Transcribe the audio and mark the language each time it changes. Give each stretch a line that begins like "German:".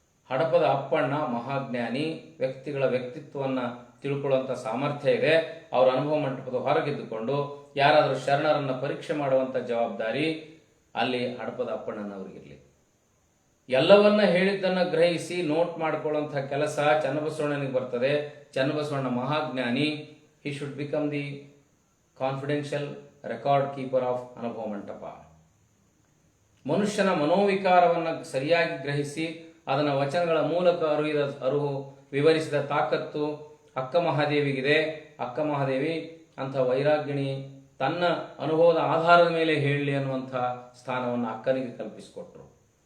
Kannada: ಹಡಪದ ಅಪ್ಪಣ್ಣ ಮಹಾಜ್ಞಾನಿ, ವ್ಯಕ್ತಿಗಳ ವ್ಯಕ್ತಿತ್ವವನ್ನು ತಿಳ್ಕೊಳ್ಳುವಂಥ ಸಾಮರ್ಥ್ಯ ಇದೆ. ಅವರ ಅನುಭವ ಮಂಟಪದ ಹೊರಗಿದ್ದುಕೊಂಡು ಯಾರಾದರೂ ಶರಣರನ್ನು ಪರೀಕ್ಷೆ ಮಾಡುವಂಥ ಜವಾಬ್ದಾರಿ ಅಲ್ಲಿ ಹಡಪದ ಅಪ್ಪಣ್ಣನವರಿಗಿರಲಿ. ಎಲ್ಲವನ್ನ ಹೇಳಿದ್ದನ್ನು ಗ್ರಹಿಸಿ ನೋಟ್ ಮಾಡಿಕೊಳ್ಳುವಂಥ ಕೆಲಸ ಚನ್ನಬಸವಣ್ಣನಿಗೆ ಬರ್ತದೆ. Channabasavanna ಮಹಾಜ್ಞಾನಿ.
English: he should become the confidential record keeper of Anubhava Mantapa.
Kannada: ಮನುಷ್ಯನ ಮನೋವಿಕಾರವನ್ನು ಸರಿಯಾಗಿ ಗ್ರಹಿಸಿ ಅದನ್ನು ವಚನಗಳ ಮೂಲಕ ವಿವರಿಸಿದ ತಾಕತ್ತು ಅಕ್ಕ ಮಹಾದೇವಿಗಿದೆ. ಅಕ್ಕ ಮಹಾದೇವಿ ಅಂಥ ವೈರಾಗ್ಯಣಿ ತನ್ನ ಅನುಭವದ ಆಧಾರದ ಮೇಲೆ ಹೇಳಲಿ ಅನ್ನುವಂಥ ಸ್ಥಾನವನ್ನು ಅಕ್ಕನಿಗೆ ಕಲ್ಪಿಸಿಕೊಟ್ರು.